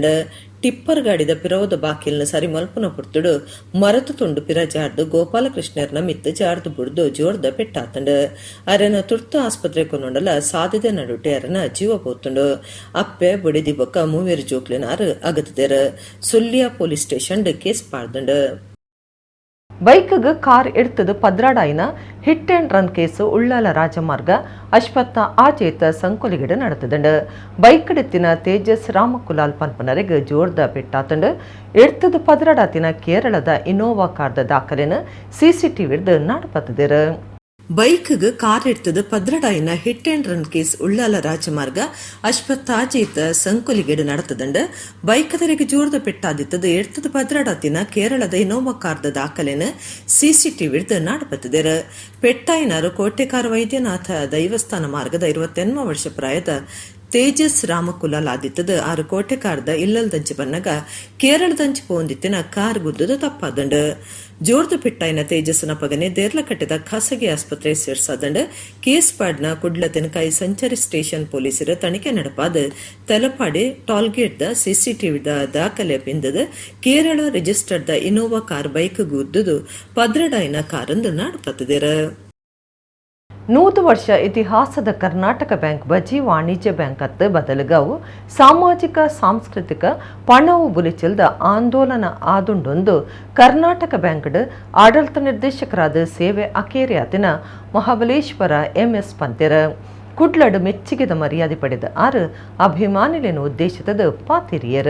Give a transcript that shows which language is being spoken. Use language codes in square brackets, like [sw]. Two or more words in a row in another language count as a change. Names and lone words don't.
[tcy] ಟಿಪ್ಪರ್ ಗಾಡಿದ ಪಿರವದ ಬಾಕಿಲ್ನ ಸರಿ ಮಲ್ಪುನ ಪುಡ್ತುಡು ಮರತು ತುಂಡು ಪಿರ ಜಾರ್ದು ಗೋಪಾಲಕೃಷ್ಣರ್ನ ಮಿತ್ತು ಜಾರ್ದು ಬುಡ್ದು ಜೋರ್ದ ಪೆಟ್ಟಾತಂಡ. ಅರನ ತುರ್ತು ಆಸ್ಪತ್ರೆ ಕೊನೊಂಡಲ ಸಾಧ್ಯತೆ ನಡುಟೆ ಅರನ ಜೀವ ಪೋತುಂಡು. ಅಪ್ಪೆ ಬುಡಿದಿ ಬೊಕ್ಕ ಮೂವೇರು ಜೋಕ್ಲಿನಾರು ಅಗತದೇರ. ಸುಳ್ಯ [en] police station case [tcy] ಪಾಡ್ದಂಡ. ಬೈಕ್ಗೆ ಕಾರ್ ಎಡ್ತದು ಪದ್ರಾಡಾಯಿನ [en] hit and run case [tcy] ಉಳ್ಳಾಲ ರಾಜಮಾರ್ಗ ಅಶ್ವತ್ಥ ಆಚೇತ ಸಂಕೊಲಿಗಿಡ ನಡೆತದಂಡು. ಬೈಕಡೆತ್ತಿನ ತೇಜಸ್ ರಾಮಕುಲಾಲ್ ಪನ್ಪನರಿಗೆ ಜೋರ್ದ ಪೆಟ್ಟಾತಂಡು. ಎಡ್ತದು ಪದ್ರಾಡಾತಿನ ಕೇರಳದ ಇನೋವಾ ಕಾರ್ದ ದಾಖಲೆನ ಸಿಸಿಟಿವಿಡ್ದು ನಾಡಪತ್ತದೇರ. ಬೈಕ್ಗೆ ಕಾರ್ ಎಡ್ತದು ಪದ್ರಡಾಯಿನ [en] hit and run case [tcy] ಉಳ್ಳಾಲ ರಾಜಮಾರ್ಗ ಅಶ್ವತ್ಥಾಜೀತ ಸಂಕೊಲಿಗೆಡು ನಡೆತದಂಡು. ಬೈಕದರಿಗೆ ಜೋರ್ದ ಪೆಟ್ಟಾದಿತ್ತದು ಎಡ್ತದು ಪದ್ರಡಾತಿನ ಕೇರಳದ ಇನೋವಾ ಕಾರ್ದ ದಾಖಲೆನ ಸಿಸಿಟಿವಿಡ್ದು ನಾಡಪತ್ತದೇರ. ಪೆಟ್ಟಾಯಿನಾರು ಕೋಟೆಕಾರ ವೈದ್ಯನಾಥ ದೈವಸ್ಥಾನ ಮಾರ್ಗದ 28 ವರ್ಷ ಪ್ರಾಯದ ತೇಜಸ್ ರಾಮಕುಲಾಲ್ ಆದಿತ್ತದ 6 ಕೋಟೆಕಾರ್ದ ಇಲ್ಲಲ್ದಂಚಿ ಬನ್ನಗ ಕೇರಳದಂಚಿ ಪೋಂದಿತ್ತಿನ ಕಾರ್ ಗುದ್ದದ ತಪ್ಪಾದಂಡು. ಜೋರ್ದು ಪಿಟ್ಟಾಯಿನ ತೇಜಸ್ಸನ ಪಗನೆ ದೇರ್ಲಕಟ್ಟೆದ ಖಾಸಗಿ ಆಸ್ಪತ್ರೆ ಸೇರ್ಸಾದಂಡ ಕೇಸ್ ಪಾಡ್ನ ಕುಡ್ಲ ತೆನಕಾಯಿ ಸಂಚಾರಿ ಸ್ಟೇಷನ್ ಪೊಲೀಸರು ತನಿಖೆ ನಡೆಪಾದ ತಲಪಾಡಿ ಟೋಲ್ಗೇಟ್ದ ಸಿಸಿಟಿವಿದ ದಾಖಲೆ ಪಿಂದದ ಕೇರಳ ರಿಜಿಸ್ಟರ್ದ ಇನೋವಾ ಕಾರ್ ಬೈಕ್ ಗುದ್ದುದು ಪದ್ರಡಾಯಿನ ಕಾರಂದು ನಾಡ್ಪತ್ತಿದೆರ. 100 ವರ್ಷ ಇತಿಹಾಸದ ಕರ್ನಾಟಕ ಬ್ಯಾಂಕ್ ಬಜಿ ವಾಣಿಜ್ಯ ಬ್ಯಾಂಕ್ ಅತ್ತ ಬದಲಿಗಾವು ಸಾಮಾಜಿಕ ಸಾಂಸ್ಕೃತಿಕ ಪಣವು ಬುಲಿಚಿಲ್ದ ಆಂದೋಲನ ಆದುಂಡೊಂದು ಕರ್ನಾಟಕ ಬ್ಯಾಂಕ್ಡ್ ಆಡಳಿತ ನಿರ್ದೇಶಕರಾದ ಸೇವೆ ಅಕೇರಿಯಾತಿನ ಮಹಾಬಲೇಶ್ವರ MS ಪಂತೆರ ಕುಡ್ಲಡ್ ಮೆಚ್ಚುಗೆದ ಮರ್ಯಾದೆ ಪಡೆದ ಆರು ಅಭಿಮಾನಿಲೇನು ಉದ್ದೇಶಿತದ ಪಾತಿರಿಯರ.